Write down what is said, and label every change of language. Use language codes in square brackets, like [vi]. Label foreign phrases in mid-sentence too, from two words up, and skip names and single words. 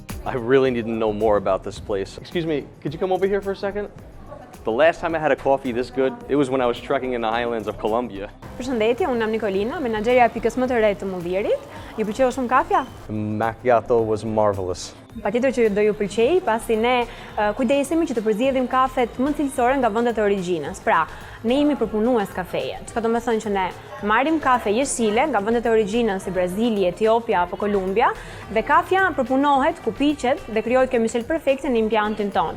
[en] I really need to know more about this place. Excuse me, could you come over here for a second? The last time I had a coffee this good, it was when I was trekking in the highlands of Colombia. [sq] Përshëndetje, unë jam Nikolina, menaxherja e pikës më të re të Mullirit. Ju pëlqeu shumë kafja? [en] The macchiato was marvelous. [sq] Patjetër që do ju pëlqej, pasi ne kujdesemi që të përzjedhim kafet më cilësore nga vendet e origjinës. Pra, ne jemi përpunues kafeje. Çka do të thënë që ne marrim kafe jeshile nga vendet e origjinës si Brazili, Etiopia apo Kolumbia, dhe kafja përpunohet, kupiqet dhe krijohet kjo mishelë perfekte në impjantin ton.